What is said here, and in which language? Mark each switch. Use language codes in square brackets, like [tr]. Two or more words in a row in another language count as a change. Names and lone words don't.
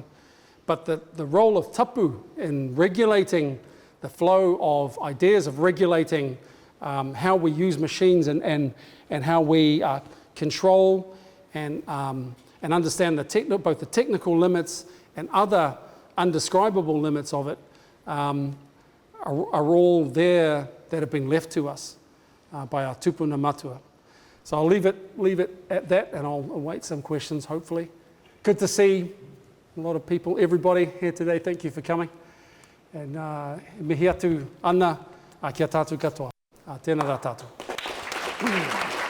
[en] But the role of tapu in regulating the flow of ideas, of regulating how we use machines and how we control and understand both the technical limits and other undescribable limits of it are all there that have been left to us by our [mi] tupuna matua. [en] So I'll leave it at that, and I'll await some questions, hopefully. Good to see a lot of people, everybody here today. Thank you for coming. [mi] And mihi atu ana, kia tātou katoa. Tēnā rā tātou.